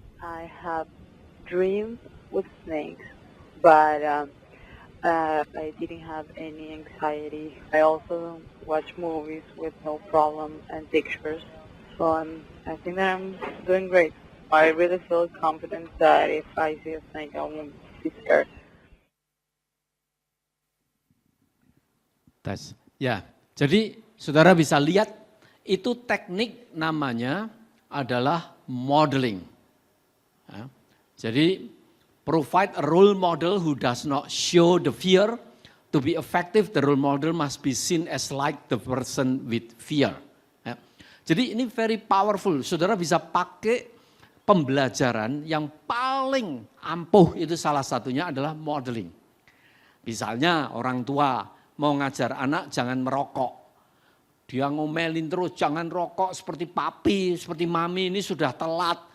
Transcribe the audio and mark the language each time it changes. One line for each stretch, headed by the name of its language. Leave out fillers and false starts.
English: I have dreams with snakes, but I didn't have any anxiety. I also watch movies with no problem and pictures. So I think that I'm doing great. I really feel confident that if I see a snake, I won't be scared.
Indonesian: Tes. Ya, jadi saudara bisa lihat itu teknik namanya adalah modeling. Ya.
English: Jadi provide a role model who does not show the fear. To be effective, the role model must be seen as like the person with fear.
Indonesian: Ya. Jadi ini
English: very powerful.
Indonesian: Saudara bisa pakai pembelajaran yang paling ampuh itu salah satunya adalah modeling. Misalnya orang tua mau ngajar anak jangan merokok. Dia ngomelin terus jangan rokok seperti papi, seperti mami ini sudah telat.